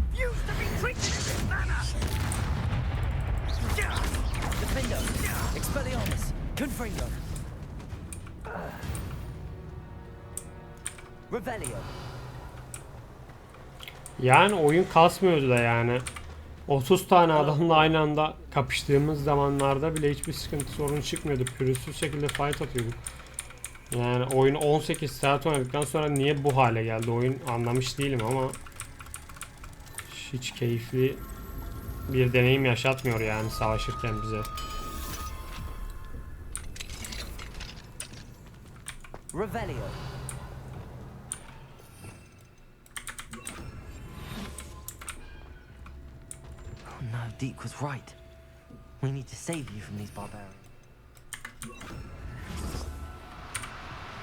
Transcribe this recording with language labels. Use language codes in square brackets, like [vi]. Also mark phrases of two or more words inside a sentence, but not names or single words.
[tr] Defendo. Expelliarmus. Confringo. Revelio. Yani oyun kasmıyordu da yani. 30 tane adamla aynı anda kapıştığımız zamanlarda bile hiçbir sıkıntı sorun çıkmıyordu. Pürüzsüz şekilde fight atıyorduk. Yani oyunu 18 saat oynadıktan sonra niye bu hale geldi oyun anlamış değilim ama hiç keyifli bir deneyim yaşatmıyor yani savaşırken bize. Revelio. [en] Oh no, Deke was right. We need to save you from these barbarians.